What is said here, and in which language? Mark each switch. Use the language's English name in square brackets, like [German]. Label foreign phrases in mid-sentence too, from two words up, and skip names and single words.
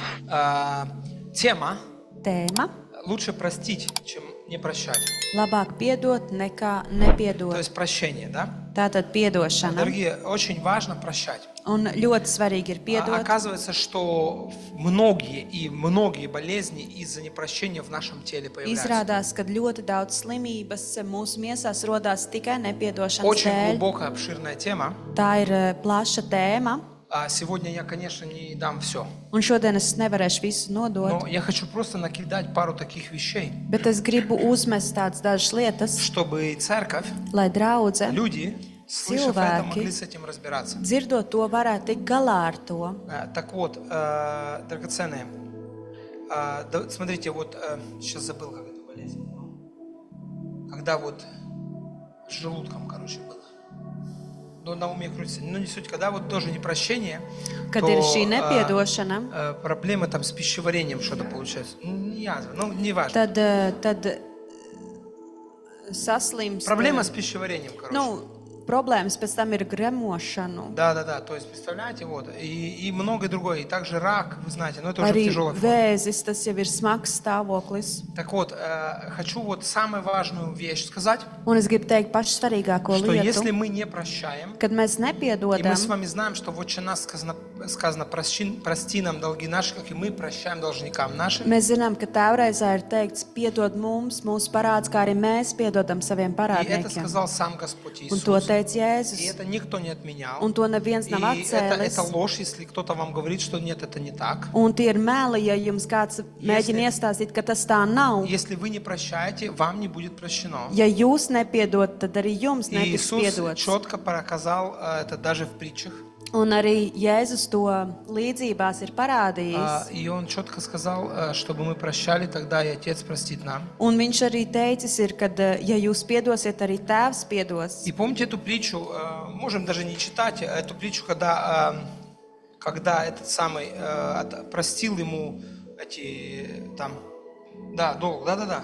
[Russian] Тема [Latvian] Tēma [Russian] «Лучше простить, чем не прощать». [Latvian] labāk piedot nekā [Russian] То [Latvian] nepiedot. [Russian] есть прощение, да? [Latvian] Tātad piedošana. [Russian] Дорогие, очень важно прощать. [Latvian] Un ļoti svarīgi ir piedot. [Russian] Оказывается, что многие болезни из-за непрощения в нашем теле появляются. [Latvian] Izrādās, ka ļoti daudz slimības mūsu miesās rodās tikai nepiedošanas [Russian] Очень [Latvian] dēļ. [Russian] глубокая, обширная тема. [Latvian] Tā ir plaša tēma. [Russian] Сегодня я, конечно, не дам все. [Latvian] Un šodien es nevarēšu visu nodot. [Russian] Но я хочу просто накидать пару таких вещей, [Latvian] Bet es gribu uzmest tādas dažas lietas, [Russian] чтобы церковь, [Latvian] lai draudze, [Russian] люди, слышав это, [Latvian] cilvēki, [Russian] могли с этим разбираться. [Latvian] dzirdot to, varētu tikt galā ar to. [Russian] Так вот, драгоценные, смотрите, вот сейчас забыл, как это болезнь. Когда вот с желудком, короче, было. Но на уме крутится. Ну, не суть, когда вот тоже непрощение, [Latvian] Kad ir šī nepiedošana, [Russian] проблемы там с пищеварением что-то получается. Не язва, ну, не важно. [Latvian] tad saslimst. [Russian] Проблема с пищеварением, короче. [Latvian] Nu, problēmas pēc tam ir gremošanu. [Russian] Да, то есть, представляете, вот, и многое другое, и также рак, вы знаете, но это уже в [Latvian] Arī [Russian] тяжелой форме. [Latvian] vēzis, tas jau ir smags stāvoklis. [Russian] Так вот, хочу вот самую важную вещь сказать, [Latvian] Un es gribu teikt pašu svarīgāko [Russian] что если [Latvian] lietu, [Russian] мы не прощаем, [Latvian] kad mēs [Russian] и мы [Latvian] nepiedodam, [Russian] с вами знаем, что в Отче нас сказано прости нам долги наши, как и мы прощаем должникам нашим. [Latvian] mēs zinām, ka tēvreizē ir teikts piedod mums, mūsu parāds, kā arī mēs piedodam saviem [Russian] И это [Latvian] parādniekiem. [Russian] сказал сам Господь [Latvian] Un to [Russian] Иисус. [Latvian] teica [Russian] И [Latvian] Jēzus. [Russian] это никто не отменял. [Latvian] Un to neviens nav [Russian] И это [Latvian] atcēlis. [Russian] ложь, если кто-то вам говорит, что нет, это не так. [Latvian] Un tie ir meli, ja jums kāds mēģina iestāstīt, ka tas tā nav. [Russian] Если вы не прощаете, вам не будет прощено. [Latvian] Ja jūs nepiedod, tad arī jums [Russian] И [Latvian] netiks [Russian] Иисус [Latvian] piedots. [Russian] четко показал это даже в притчах. [Latvian] Un arī Jēzus to līdzībās ir parādījis. [Russian] И Он четко сказал, чтобы мы прощали, тогда и Отец простит нам. [Latvian] Un viņš arī teicis, ir, ka, ja jūs piedosiet, arī Tēvs piedos. [Russian] И помните эту притчу, можем даже не читать, эту притчу, когда этот самый простил ему эти там, да, долг, да.